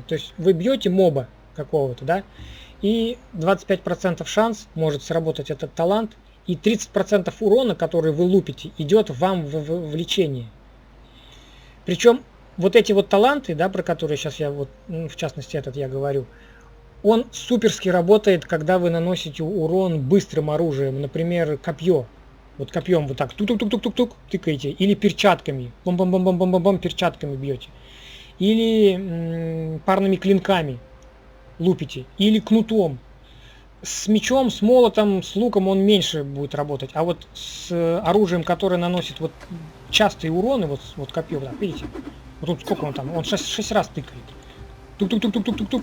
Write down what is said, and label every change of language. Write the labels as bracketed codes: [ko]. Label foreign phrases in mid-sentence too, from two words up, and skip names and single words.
[ru] То есть вы бьете моба какого-то, да, и 25% шанс может сработать этот талант, и 30% урона, который вы лупите, идет вам в лечение. Причем вот эти вот таланты, да, про которые сейчас я вот, в частности этот я говорю, он суперски работает, когда вы наносите урон быстрым оружием, например, копье. Вот копьем вот так тук-тук-тук-тук-тук тыкаете. Или перчатками. Бом-бом-бом-бом-бом-бом перчатками бьете. Или парными клинками лупите. Или кнутом. С мечом, с молотом, с луком он меньше будет работать. А вот с оружием, которое наносит вот частые уроны, вот копье, да, видите? Вот тут сколько он там? Он 6 раз тыкает. Тук-тук-тук-тук-тук-тук.